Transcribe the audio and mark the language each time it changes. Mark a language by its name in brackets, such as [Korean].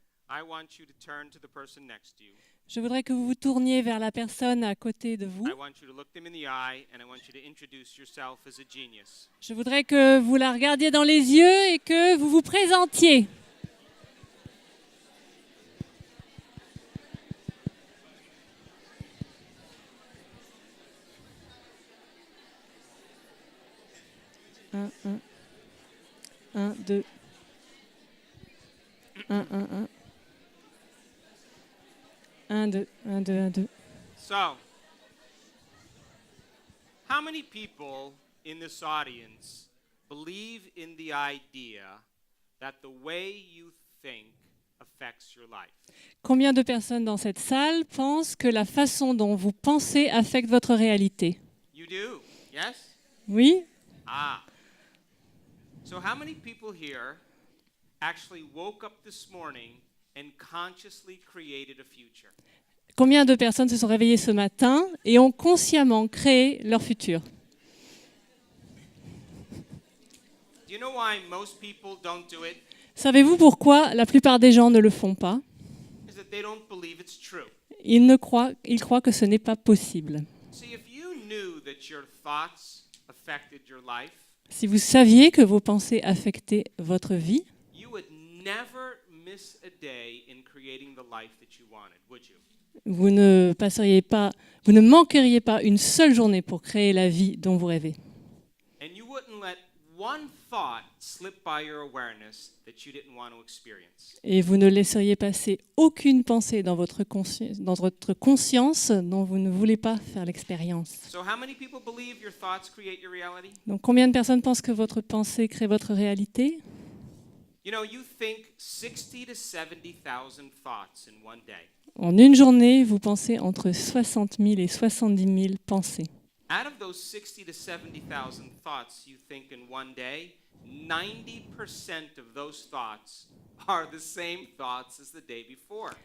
[English] I want you to turn to the person next to you. [French] Je voudrais que vous vous tourniez vers la personne à côté de vous. [English] I want you to look them in the eye and I want you to introduce yourself as a genius. [French] Je voudrais que vous la regardiez dans les yeux et que vous vous présentiez. Un, deux. Un. [English] 1, 2, 1, 2, 1, 2. So, how many people in this audience believe in the idea that the way you think affects your life? [French] Combien de personnes dans cette salle pensent que la façon dont vous pensez affecte votre réalité? [English] You do, yes? [French] Oui? Ah. [English] So how many people here actually woke up this morning and consciously created a future? [French] Combien de personnes se sont réveillées ce matin et ont consciemment créé leur futur? [English] Do you know why most people don't do it? [French] Savez-vous pourquoi la plupart des gens ne le font pas? [English] Is that they don't believe it's true. [French] Ils croient que ce n'est pas possible. [English] See, if you knew that your thoughts affected your life, [French] Si vous saviez que vos pensées affectaient votre vie, [English] you would never miss a day in creating the life that you wanted, would you? [French] vous ne manqueriez pas une seule journée pour créer la vie dont vous rêvez. [English] And you wouldn't let one thought slip by your awareness that you didn't want to experience. [French] Et vous ne laisseriez passer aucune pensée dans votre conscience dont vous ne voulez pas faire l'expérience. [English] So how many people believe your thoughts create your reality? [French] Donc combien de personnes pensent que votre pensée crée votre réalité? [English] You know, you think 60 to 70,000 thoughts in one day. [French] En une journée, vous pensez entre 60 000 et 70 000 pensées. [English] Out of those 60 to 70,000 thoughts you think in one day, 90% of those thoughts are the same thoughts as the day before.